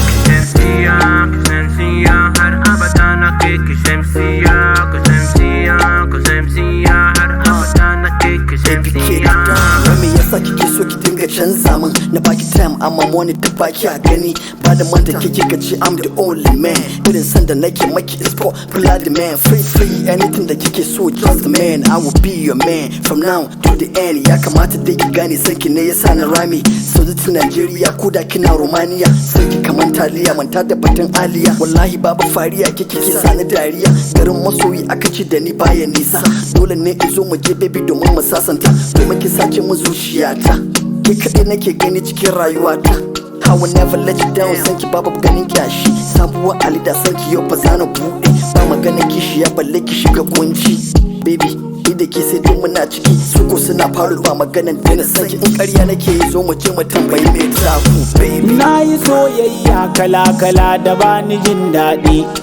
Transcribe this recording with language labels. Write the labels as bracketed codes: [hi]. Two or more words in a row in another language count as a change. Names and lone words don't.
[ha] Shamsiya, shamsiya, har abada na kai ki shamsiya, ki shamsiya, ki shamsiya, har abada na kai ki Baby, ke shamsiya. da wai me yasa kike so ki dinga canza min? Na baki time, amma money da baki a gani. Ba da manta kike kika ce [en] I'm the only man. [ha] Irin san da nake maki [en] is for bloody man. Free, free, anything [ha] da kike so, [en] just the man. I will be your man from now to the end. [ha] Ya kamata dai ki gane san ki ne yasa na rami. Sauti Nigeria, ko da kina Romania. San ki kaman taliya, manta da batun aliya. Wallahi babu fariya, kike ki sa ni dariya. Garin masoyi aka ce da ni baya nisa. Dole ne in zo mu je baby domin mu sasanta. Domin ki sace min zuciyata. Ke kaɗai nake gani cikin rayuwata. [en] I will never let you down. [ha] San ki babu ganin kyashi. Sabuwar alida san ki yau fa za na buɗe. Ba maganar kishiya balle ki shiga kunci. Baby, ni da ke sai dai muna ciki. Su ko suna falo ba maganar daina san ki. In ƙarya nake yi zo mu je mu tambayi me taku, baby. Na yi soyayya kala-kala da bani jin daɗi.